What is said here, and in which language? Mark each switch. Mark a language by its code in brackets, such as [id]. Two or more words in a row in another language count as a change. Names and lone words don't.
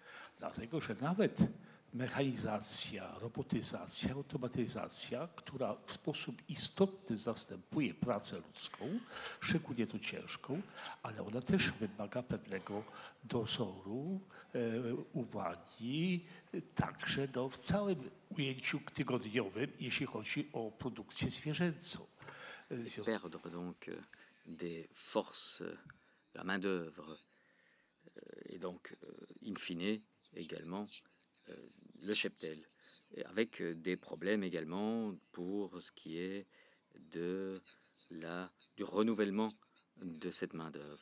[pl] Dlatego, że nawet mechanizacja, robotyzacja, automatyzacja, która w sposób istotny zastępuje pracę ludzką, szczególnie tą ciężką, ale ona też wymaga pewnego dozoru, uwagi, także w całym ujęciu tygodniowym, jeśli chodzi o produkcję zwierzęcą. [fr] Perdre donc des forces, la main-d'œuvre, et donc, in fine, également, le cheptel, et avec des problèmes également pour ce qui est du renouvellement de cette main-d'œuvre.